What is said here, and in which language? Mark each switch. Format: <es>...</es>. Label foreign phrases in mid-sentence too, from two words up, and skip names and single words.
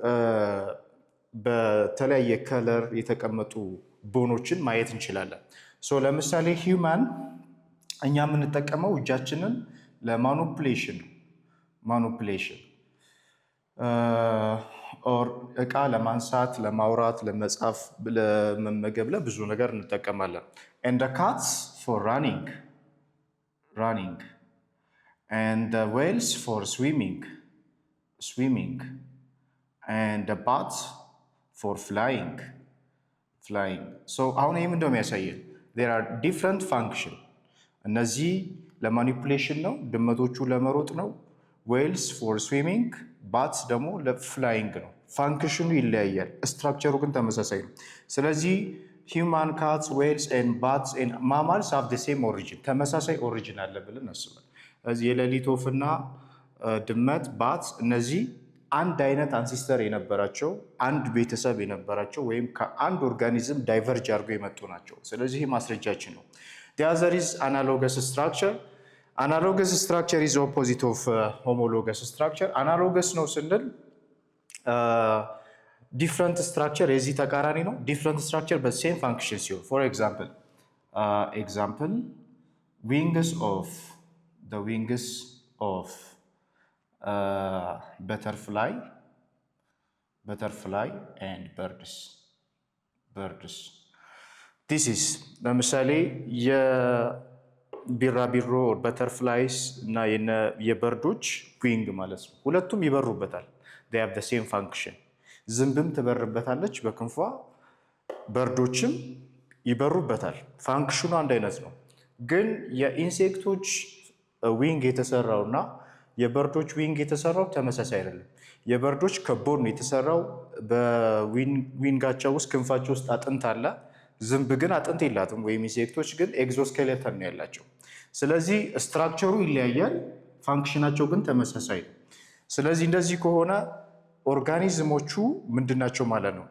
<am>በተለያየ ከለር የተቀመጡ ቦኖችን ማየት እንችላለን። ለምሳሌ ሂውማን እኛ የምንጠቀመው እጃችንን ለማኒፑሌሽን እቃ ለማንሳት፣ ለማውራት፣ ለመጻፍ፣ ለመመገብ ለብዙ ነገር እንጠቀማለን።</am> <en>and the cats for running and the whales for swimming and the bats for flying.</en> <am>አሁን ይሄ ምንድነው የሚያሳየን?</am> <en>there are different function።</en> <am>እነዚህ ለማኒፑሌሽን ነው፣ ድመቶቹ ለመሮጥ ነው።</am> <en>whales for swimming፣</en> <am>ባትስ ደግሞ ለፍላይንግ ነው። ፋንክሽኑ ይለያያል፣ ስትራክቸሩ ግን ተመሳሳይ ነው። ስለዚህ</am> <en>human cats whales and bats and mammals have the same origin፣</en> <am>ተመሳሳይ ኦሪጂን አለ ብለን እናስባለን። ስለዚህ የሌሊት ወፍና ድመት ባትስ እነዚህ አንድ አይነት አንሲስተር የነበራቸው አንድ ቤተሰብ የነበራቸው ወይም ከአንድ ኦርጋኒዝም ዳይቨርጅ አድርገው የመጡ ናቸው። ስለዚህ ማስረጃችን ነው።</am> <en>the other is analogous structure. analogous structure is opposite of homologous structure. analogous</en> <am>ነው ስንል</am> <en>different structure</en> <am>የዚህ ተቃራኒ ነው።</am> <en>different structure but same function ሲሆን for example wings of butterfly and birds. this is</en> <am>ለምሳሌ የቢራቢሮ በተርፍላይስ እና የበርዶች ዊንግ ማለት ነው። ሁለቱም ይበሩበታል።</am> <en>they have the same function።</en> <am>ዝንብም ትበርበታለች በክንፏ፣ በርዶችም ይበሩበታል። ፋንክሽኑ አንድ አይነት ነው። ግን የኢንሴክቶች ዊንግ የተሰራውና የበርዶች ዊንግ የተሰራው ተመሳሳይ አይደለም። የበርዶች ከቦን ነው የተሰራው። በዊንጋቸው ውስጥ ክንፋቸው ውስጥ አጥንት አለ። ዝንብ ግን አጥንት የላትም፣ ወይም ኢንሴክቶች ግን ኤግዞስኬሌተን ነው ያላቸው። ስለዚህ ስትራክቸሩ ይለያያል፣ ፋንክሽናቸው ግን ተመሳሳይ ነው። ስለዚህ እንደዚህ ከሆነ ኦርጋኒዝሞቹ ምንድናቸው ማለት ነው?</am>